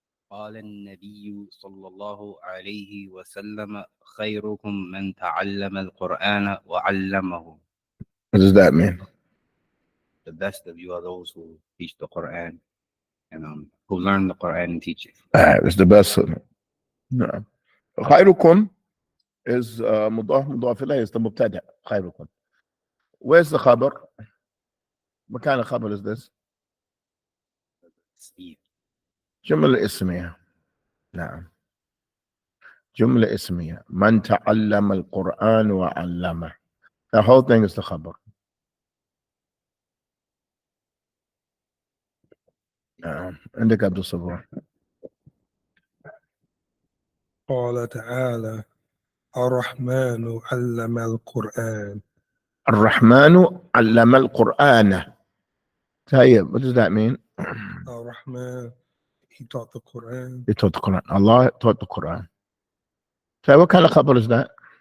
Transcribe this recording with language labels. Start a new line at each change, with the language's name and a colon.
Arabic: قال النبي صلى الله عليه وسلم خيركم من تعلم القرآن وعلمه.
English: What does that mean? The best of you are those who teach the Quran and who learn the Quran and teach it. It's the best of it. No.
Arabic: خيركم is مضاف مضاف إليه, is the مبتدأ.
English: خيركم. Where's the khabar? What kind of khabar is this?
Arabic: جملة اسمية. نعم. جملة اسمية. من تعلم القرآن وعلمه.
English: The whole thing is the khabar.
Arabic: عندك عبد الصبور. قال تعالى الرحمن علم القرآن. الرحمن علم القرآن.
English: طيب, what does that mean? Ar-Rahman, he taught the Quran. He taught the Quran. Allah taught the Quran. So what kind of khabar is that?